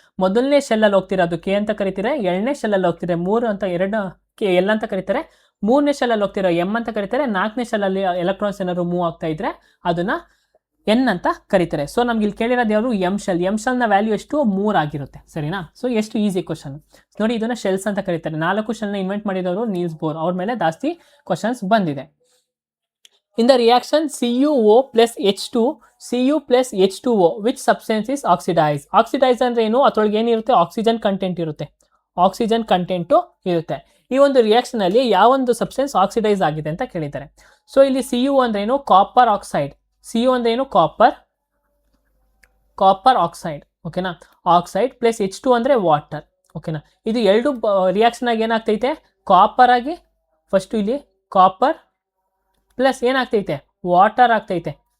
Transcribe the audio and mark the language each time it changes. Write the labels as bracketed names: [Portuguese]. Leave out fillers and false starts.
[Kannada] ಮೊದಲನೇ ಶೆಲ್ಲಲ್ಲಿ ಹೋಗ್ತೀರಾ ಅದು ಕೆ ಅಂತ ಕರಿತಾರೆ, ಎರಡನೇ ಶೆಲ್ಲಲ್ಲಿ ಹೋಗ್ತೀರಾ ಮೂರು ಅಂತ KL ಅಂತ ಕರೀತಾರೆ, ಮೂರನೇ ಶೆಲ್ಲಲ್ಲಿ ಹೋಗ್ತೀರಾ M ಅಂತ ಕರೀತಾರೆ, ನಾಲ್ಕನೇ ಶೆಲ್ಲಲ್ಲಿ ಎಲೆಕ್ಟ್ರಾನ್ಸ್ ಏನಾದ್ರು ಮೂವ್ ಆಗ್ತಾ ಇದ್ರೆ ಅದನ್ನ N ಅಂತ ಕರೀತಾರೆ. ಸೊ ನಮ್ಗೆ ಇಲ್ಲಿ ಕೇಳಿರೋದು ಯಾರು, ಎಮ್ ಶೆಲ್ನ ವ್ಯಾಲ್ಯೂ ಎಷ್ಟು, 3 ಆಗಿರುತ್ತೆ. ಸರಿನಾ, ಸೊ ಎಷ್ಟು ಈಸಿ ಕ್ವಶನ್ ನೋಡಿ. ಇದನ್ನ ಶೆಲ್ಸ್ ಅಂತ ಕರೀತಾರೆ. 4 ಶೆಲ್ನ ಇನ್ವೆಂಟ್ ಮಾಡಿದವರು ನೀಲ್ಸ್ ಬೋರ್, ಅವ್ರ ಮೇಲೆ ಜಾಸ್ತಿ ಕ್ವಶನ್ಸ್ ಬಂದಿದೆ. [English] In the reaction CuO plus H2, Cu plus H2O, which substance is oxidized? [Kannada] Oxidized ಅಂದ್ರೆ ಏನು, ಅದ್ರೊಳಗೆ ಏನಿರುತ್ತೆ, ಆಕ್ಸಿಜನ್ ಕಂಟೆಂಟ್ ಇರುತ್ತೆ. ಆಕ್ಸಿಜನ್ ಕಂಟೆಂಟು ಇರುತ್ತೆ. ಈ ಒಂದು ರಿಯಾಕ್ಷನ್ ಅಲ್ಲಿ ಯಾವೊಂದು ಸಬ್ಸ್ಟೆನ್ಸ್ ಆಕ್ಸಿಡೈಸ್ ಆಗಿದೆ ಅಂತ ಕೇಳಿದ್ದಾರೆ. ಸೊ ಇಲ್ಲಿ Cu ಅಂದ್ರೆ ಏನು, ಕಾಪರ್ ಆಕ್ಸೈಡ್. Cu ಅಂದ್ರೆ ಏನು, ಕಾಪರ್ ಆಕ್ಸೈಡ್. ಓಕೆನಾ, ಆಕ್ಸೈಡ್ ಪ್ಲಸ್ H2 ಅಂದ್ರೆ ವಾಟರ್. ಓಕೆನಾ, ಇದು ಎರಡು ರಿಯಾಕ್ಷನ್ ಆಗಿ ಏನಾಗ್ತೈತೆ, ಕಾಪರ್ ಆಗಿ ಫಸ್ಟ್ ಇಲ್ಲಿ ಕಾಪರ್ ಪ್ಲಸ್ ಏನಾಗ್ತೈತೆ, ವಾಟರ್ ಆಗ್ತೈತೆ.